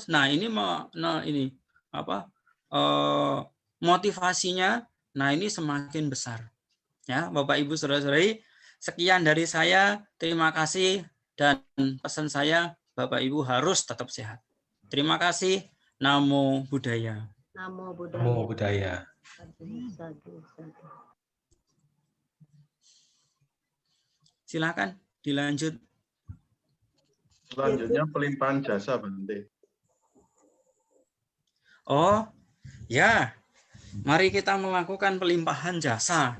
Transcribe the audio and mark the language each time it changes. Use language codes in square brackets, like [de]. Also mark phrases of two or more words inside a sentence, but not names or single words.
[id] Nah ini motivasinya, nah ini semakin besar. Ya, Bapak Ibu Saudara-saudari, sekian dari saya. Terima kasih dan pesan saya, Bapak Ibu harus tetap sehat. Terima kasih. [pi] Namo Buddhaya. Namo Namo Buddhaya. Buddhaya. Sadu. [id] Silakan dilanjut. Selanjutnya pelimpahan jasa, Bante. Oh, ya. Mari kita melakukan pelimpahan jasa.